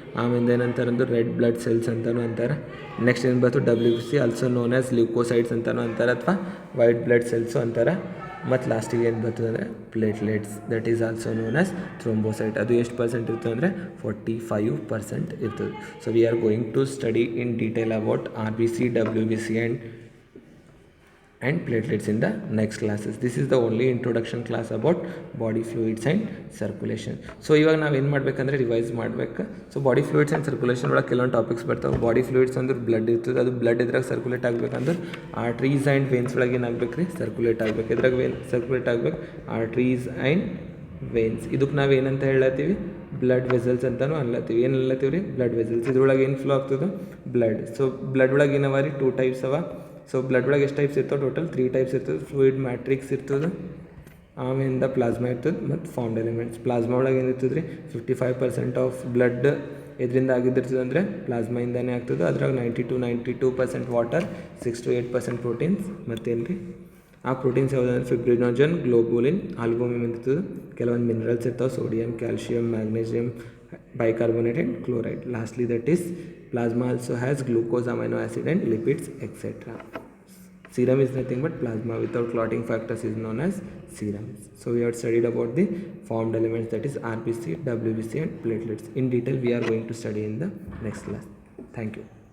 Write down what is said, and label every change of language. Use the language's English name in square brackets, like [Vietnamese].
[Kannada] ಆಮೇಲೆ ಏನಂತಾರೆ ಅಂದ್ರೆ ರೆಡ್ ಬ್ಲಡ್ ಸೆಲ್ಸ್ ಅಂತಲೂ ಅಂತಾರೆ. ನೆಕ್ಸ್ಟ್ ಏನು ಬರ್ತದೆ, WBC, also known as leukocytes ಅಂತಲೂ ಅಂತಾರೆ ಅಥವಾ ವೈಟ್ ಬ್ಲಡ್ ಸೆಲ್ಸು ಅಂತಾರೆ. ಮತ್ತು ಲಾಸ್ಟಿಗೆ ಏನು ಬರ್ತದೆ ಅಂದರೆ platelets, that is also known as ಥ್ರೋಂಬೋಸೈಟ್. ಅದು ಎಷ್ಟು ಪರ್ಸೆಂಟ್ ಇರ್ತದೆ ಅಂದರೆ 45% ಇರ್ತದೆ. [English] So we are going to study in detail about RBC, WBC and platelets in the next classes. This is the only introduction class about body fluids and circulation. [Kannada] So ಇವಾಗ ನಾವು ಏನು ಮಾಡಬೇಕಂದ್ರೆ revise ಮಾಡಬೇಕು. So body fluids and circulation ಒಳಗೆ ಕೆಲವೊಂದು topics ಬರ್ತಾವೆ. Body fluids ಅಂದ್ರೆ blood ಇರ್ತದೆ, ಅದು ಬ್ಲಡ್ ಇದ್ರಾಗ ಸರ್ಕ್ಯುಲೇಟ್ ಆಗಬೇಕಂದ್ರೆ ಆರ್ಟ್ರೀಸ್ ಆ್ಯಂಡ್ ವೇನ್ಸ್ ಒಳಗೆ ಏನಾಗಬೇಕು ರೀ, ಸರ್ಕ್ಯುಲೇಟ್ ಆಗಬೇಕು. ಇದ್ರಾಗ ಸರ್ಕ್ಯುಲೇಟ್ ಆಗಬೇಕು ಆರ್ಟ್ರೀಸ್ ಆ್ಯಂಡ್ ವೇನ್ಸ್. ಇದಕ್ಕೆ ನಾವು ಏನಂತ ಹೇಳತ್ತೀವಿ, ಬ್ಲಡ್ ವೆಸಲ್ಸ್ ಅಂತಲೂ ಅನ್ಲತ್ತೀವಿ. ಏನು ಅನ್ಲತ್ತೀವಿ ರೀ, ಬ್ಲಡ್ ವೆಸಲ್ಸ್. ಇದ್ರೊಳಗೆ ಏನು ಫ್ಲೋ ಆಗ್ತದೆ, ಬ್ಲಡ್. ಸೊ ಬ್ಲಡ್ ಒಳಗೆ ಏನವ ರೀ, 2 ಟೈಪ್ಸ್ ಅವ. ಸೊ ಬ್ಲಡ್ ಒಳಗೆ ಎಷ್ಟು ಟೈಪ್ಸ್ ಇರ್ತವೆ, ಟೋಟಲ್ 3 ಟೈಪ್ಸ್ ಇರ್ತದೆ. ಫ್ಲೂಯಿಡ್ ಮ್ಯಾಟ್ರಿಕ್ಸ್ ಇರ್ತದೆ, ಆಮೇಲೆ ಪ್ಲಾಸ್ಮಾ ಇರ್ತದೆ, ಮತ್ತು ಫಾರ್ಮ್ಡ್ ಎಲಿಮೆಂಟ್ಸ್. ಪ್ಲಾಸ್ಮಾ ಒಳಗೆ ಏನಿರ್ತದೆ ರೀ, 55% ಆಫ್ ಬ್ಲಡ್ ಇದರಿಂದ ಆಗಿದ್ದಿರ್ತದೆ ಅಂದರೆ ಪ್ಲಾಸ್ಮಾಯಿಂದನೇ ಆಗ್ತದೆ. ಅದ್ರಾಗ 92% ವಾಟರ್, 6 to 8% ಪ್ರೋಟೀನ್ಸ್. ಮತ್ತೇನು ರೀ, ಆ ಪ್ರೋಟೀನ್ಸ್ ಯಾವುದಂದ್ರೆ ಫಿಬ್ರಿನೋಜನ್, ಗ್ಲೋಬುಲಿನ್, ಆಲ್ಬುಮಿನ್ ಇರ್ತದೆ. ಕೆಲವೊಂದು ಮಿನರಲ್ಸ್ ಇರ್ತಾವೆ, sodium, calcium, magnesium, bicarbonate and chloride. [English] Lastly, that is plasma also has glucose, amino acid and lipids, etc. Serum is nothing but plasma without clotting factors is known as serum. So we have studied about the formed elements, that is RBC, WBC and platelets. In detail we are going to study in the next class. Thank you.